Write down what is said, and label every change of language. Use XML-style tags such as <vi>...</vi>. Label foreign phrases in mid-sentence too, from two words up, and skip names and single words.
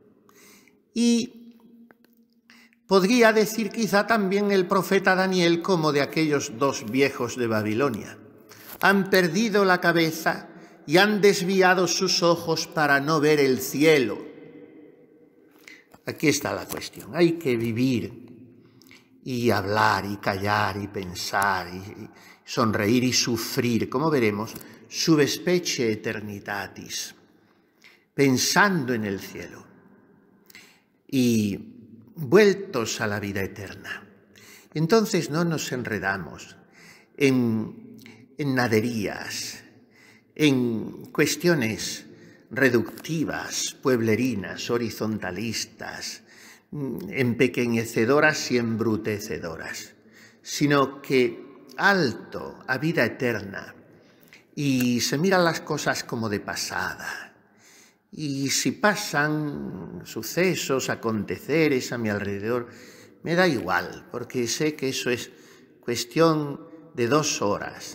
<es>Y podría decir quizá también el profeta Daniel, como de aquellos 2 viejos de Babilonia: han perdido la cabeza y han desviado sus ojos para no ver el cielo. Aquí está la cuestión. Hay que vivir y hablar y callar y pensar y sonreír y sufrir, como veremos,</es> <la>sub specie eternitatis,</la> <es>pensando en el cielo y vueltos a la vida eterna. Entonces no nos enredamos en naderías, en cuestiones reductivas, pueblerinas, horizontalistas, empequeñecedoras y embrutecedoras, sino que alto a vida eterna, y se miran las cosas como de pasada, Y si pasan sucesos, aconteceres a mi alrededor, me da igual, porque sé que eso es cuestión de 2 horas.</es>